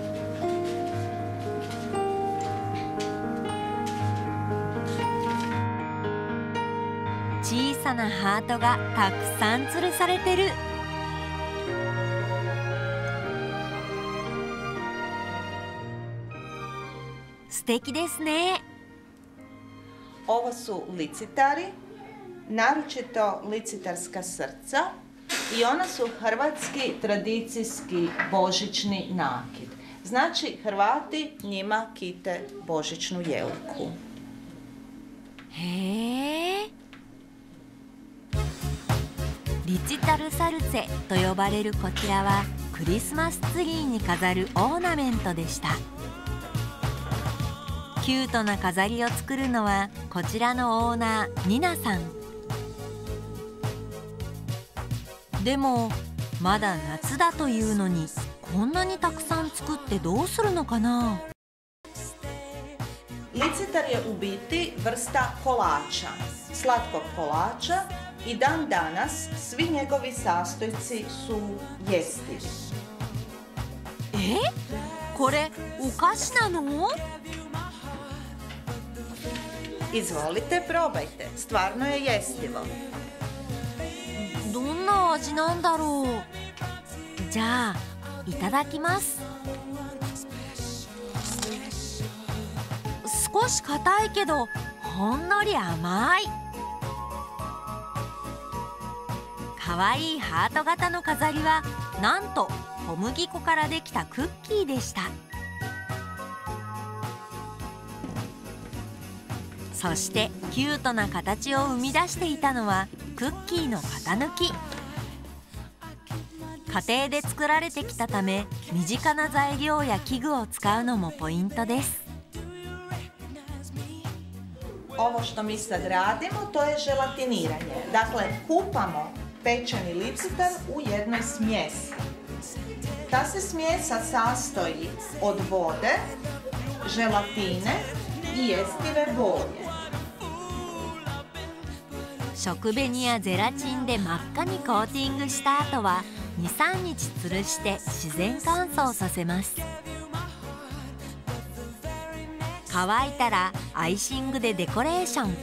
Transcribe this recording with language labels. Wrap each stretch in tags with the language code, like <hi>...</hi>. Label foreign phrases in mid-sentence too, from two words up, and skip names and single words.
<ja>小さなハートがたくさん吊るされてる。素敵ですね。</ja> <hr>Ovo su licitari, naročito licitarska srca i ona su hrvatski tradicijski božićni nakit. Znači Hrvati njima kite božićnu jelku.</hr> <ja>へえ。リチタルサルツェと呼ばれるこちらはクリスマスツリーに飾るオーナメントでした。キュートな飾りを作るのはこちらのオーナーニナさん。でもまだ夏だというのにこんなにたくさん作ってどうするのかな。</ja> <hr>Licitar je u biti vrsta kolača, slatkog kolača i dan danas svi njegovi sastojci su jestivi.</hr> <ja>これお菓子なの？</ja> <hr>Izvolite, probajte, stvarno je jestivo.</hr> <ja>どんな味なんだろう。じゃあいただきます。少し硬いけどほんのり甘い。かわいいハート型の飾りはなんと小麦粉からできたクッキーでした。そしてキュートな形を生み出していたのはクッキーの型抜き。家庭で作られてきたため身近な材料や器具を使うのもポイントです。</ja> <hr>Ovo što mi sad radimo, to je želatiniranje. Dakle, kupamo pečeni licitar u jednoj smjesi. Ta se smjesa sastoji od vode, želatine i jestive boje.</hr> <ja>食紅やゼラチンで真っ赤にコーティングした後は 2,3 日吊るして自然乾燥させます。乾いたらアイシングでデコレーション。</ja>